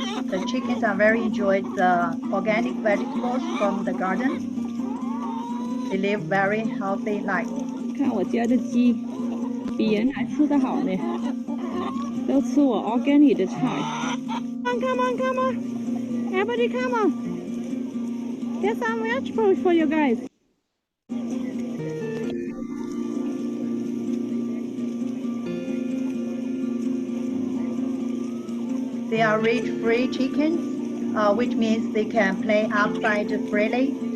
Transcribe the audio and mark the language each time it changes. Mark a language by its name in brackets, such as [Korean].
[English] The chickens are very enjoyed the organic vegetables from the garden. They live very healthy life. [Chinese] 看我家的鸡，比人还吃得好呢，都吃我 organic 的菜。 [English] Come on, come on, everybody come on. Get some vegetables for you guys. They are rage-free chickens, which means they can play outside freely.